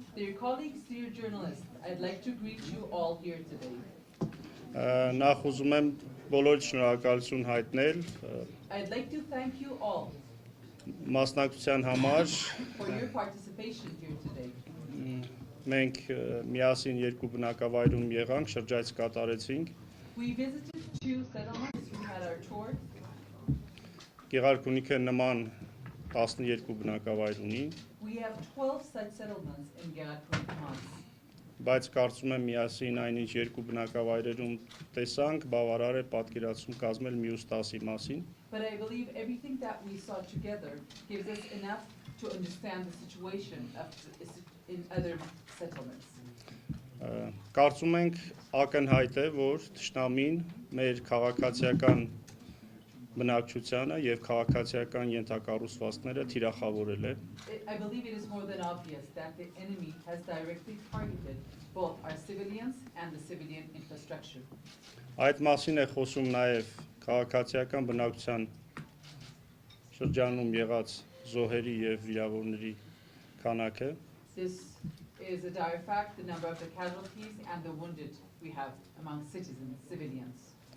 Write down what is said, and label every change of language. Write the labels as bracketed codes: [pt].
[en] Dear colleagues, dear journalists, I'd like to greet you all here today. [hy] Նախ ուզում եմ բոլորիդ շնորհակալություն հայտնել [en] I'd like to thank you all [hy] մասնակցության համար։ [en] For your participation here today. [hy] Մենք միասին երկու բնակավայրում եղանք, շրջայց կատարեցինք։ [en] We visited two settlements, we had our tour. [hy] Գեղարքունիքը նման 12 բնակավայր ունի։ [en] We have 12 such settlements in Գեղարքունիքի. [hy] բայց կարծում եմ միասին այնինչ երկու բնակավայրերում տեսանք, բավարար է պատկերացում կազմել մյուս 10-ի մասին։ [en] But I believe everything that we saw together gives us enough to understand the situation in other settlements. [hy] Կարծում ենք ակնհայտ է, որ թշնամին մեր քաղաքացիական բնակչությանը եւ քաղաքացիական ենթակառուցվածքները թիրախավորել է։ [en] I believe it is more than obvious that the enemy has directly targeted both our civilians and the civilian infrastructure. [hy] Այդ մասին է խոսում նաեւ քաղաքացիական բնակչության շրջանում եղած զոհերի եւ վիրավորների քանակը։ [en] This is a dire fact, the number of the casualties and the wounded we have among citizens, civilians.